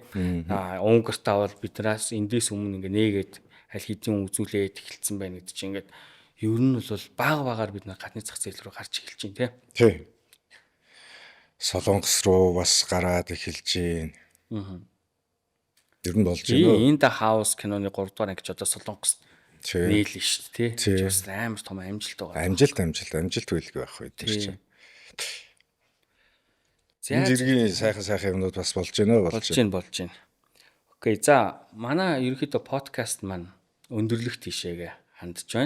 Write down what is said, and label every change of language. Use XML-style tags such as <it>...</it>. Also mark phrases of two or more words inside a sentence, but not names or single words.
<mn>Унгартай бол биднээс эндээс өмнө ингээд нээгээд аль хэдийн үзүүлээд эхэлсэн байна гэдэг чинь ингээд ер нь бол багаар бид нар гадны зах зээл рүү гарч эхэлж ийн тий. Тий. Солонгос руу бас гараад эхэлж байна. Ер нь болж байна. In the House киноны 3 дугаар анги ч одоо Солонгост нийлнэ шүү дээ тий. Бас амар том амжилт байгаа. Амжилт байлгүй байх үү тэр чинь. Энэ зэргийн сайхан юмнууд бас болж байна. Болж байна. Окей, за манай ерөнхийдөө подкаст маань өндөрлөх тийшээгээ хандж байна.</mn>